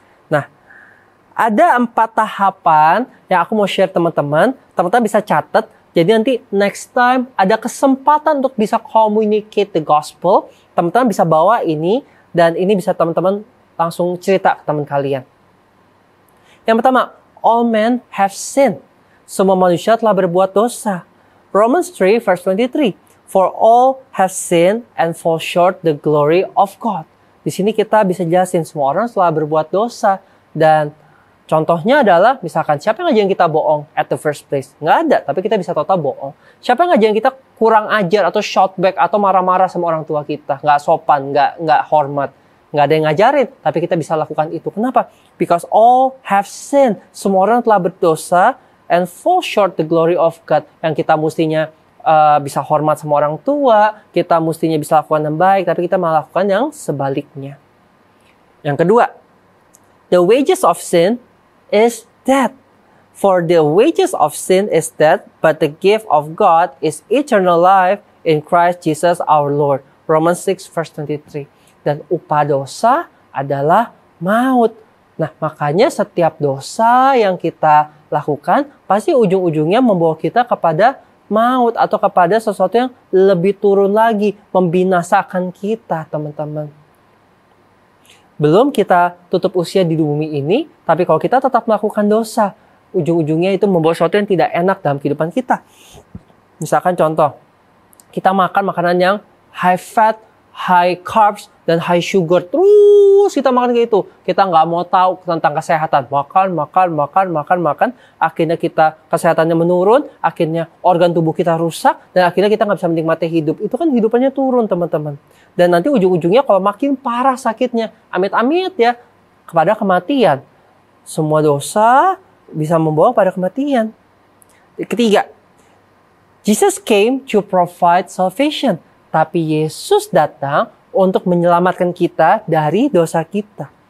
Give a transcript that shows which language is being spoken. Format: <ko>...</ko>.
<id>Nah, ada 4 tahapan yang aku mau share teman-teman. Teman-teman bisa catat. Jadi nanti</id> <en>next time</en> <id>ada kesempatan untuk bisa</id> <en>communicate the gospel.</en> <id>Teman-teman bisa bawa ini dan ini bisa teman-teman langsung cerita ke teman kalian. Yang pertama,</id> <en>all men have sinned.</en> <id>Semua manusia telah berbuat dosa.</id> <en>Romans 3 verse 23. For all have sinned and fall short the glory of God.</en> <id>Di sini kita bisa jelasin semua orang telah berbuat dosa. Dan contohnya adalah misalkan siapa yang ngajarin kita bohong</id> <en>at the first place?</en> <id>Nggak ada, tapi kita bisa total bohong. Siapa yang ngajarin kita kurang ajar atau</id> <en>shout back</en> <id>atau marah-marah sama orang tua kita? Nggak sopan, nggak hormat. Nggak ada yang ngajarin, tapi kita bisa lakukan itu. Kenapa?</id> <en>Because all have sinned.</en> <id>Semua orang telah berdosa</id> <en>and fall short the glory of God.</en> <id>Yang kita mestinya bisa hormat sama orang tua, kita mestinya bisa lakukan yang baik, tapi kita malah lakukan yang sebaliknya. Yang kedua,</id> <en>the wages of sin is death. For the wages of sin is death, but the gift of God is eternal life in Christ Jesus our Lord. Romans 6 verse 23.</en> <id>Dan upah dosa adalah maut. Nah, makanya setiap dosa yang kita lakukan pasti ujung-ujungnya membawa kita kepada maut atau kepada sesuatu yang lebih turun lagi, membinasakan kita, teman-teman. Belum kita tutup usia di bumi ini, tapi kalau kita tetap melakukan dosa, ujung-ujungnya itu membawa sesuatu yang tidak enak dalam kehidupan kita. Misalkan contoh, kita makan makanan yang</id> <en>high fat, high carbs</en> <id>dan high sugar. Terus kita makan kayak itu. Kita nggak mau tahu tentang kesehatan. Makan. Akhirnya kita kesehatannya menurun. Akhirnya organ tubuh kita rusak. Dan akhirnya kita nggak bisa menikmati hidup. Itu kan hidupannya turun, teman-teman. Dan nanti ujung-ujungnya kalau makin parah sakitnya, amit-amit ya, kepada kematian. Semua dosa bisa membawa pada kematian. Ketiga,</id> <en>Jesus came to provide salvation.</en> <id>Tapi Yesus datang untuk menyelamatkan kita dari dosa kita.</id>